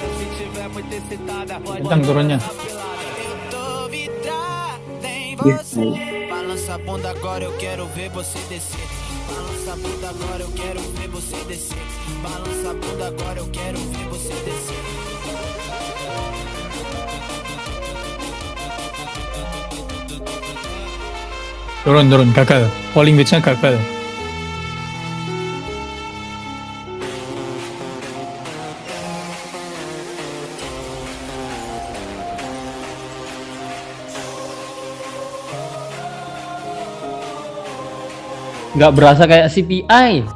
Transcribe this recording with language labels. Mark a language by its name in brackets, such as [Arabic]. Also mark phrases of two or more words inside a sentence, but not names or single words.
[Portuguese] Se tiver muito excitada, pode [Indonesian] Kencang turunnya. [Portuguese] dançar pelada. Eu tô vidrada em você. Balança a bunda agora, eu quero ver você descer. Balança a bunda agora, eu quero ver você descer. Balança a bunda agora, eu quero ver você descer. [Indonesian] Turun, gagal. [English] Falling wedge- [Indonesian] nya gagal. Nggak berasa kayak CPI.